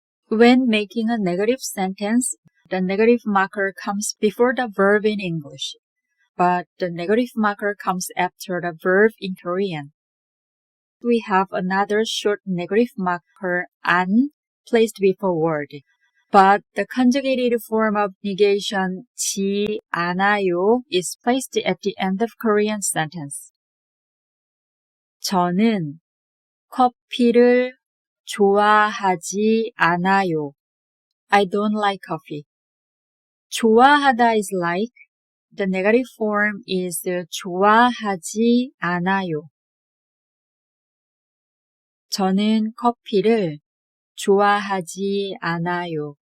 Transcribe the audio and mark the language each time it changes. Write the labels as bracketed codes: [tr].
[en] When making a negative sentence, the negative marker comes before the verb in English, but the negative marker comes after the verb in Korean. We have another short negative marker 안 placed before word, but the conjugated form of negation [ko] 지 않아요 [en] is placed at the end of Korean sentence. [ko] 저는 커피를 좋아하지 않아요. [en] I don't like coffee. 좋아하다 is like. The negative form is [ko] 좋아하지 않아요. 저는 커피를 좋아하지 않아요.